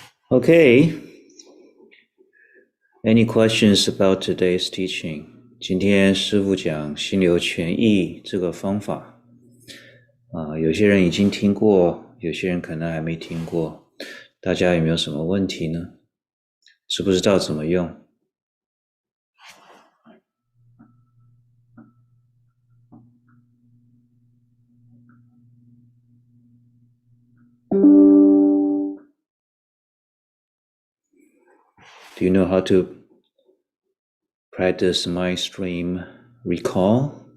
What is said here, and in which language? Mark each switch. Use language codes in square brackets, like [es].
[en] Okay. Any questions about today's teaching? [zh] 今天师父讲心流全忆这个方法有些人已经听过，有些人可能还没听过，大家有没有什么问题呢？知不知道怎么用？ [en] Do you know how to practice Mindstream Recall?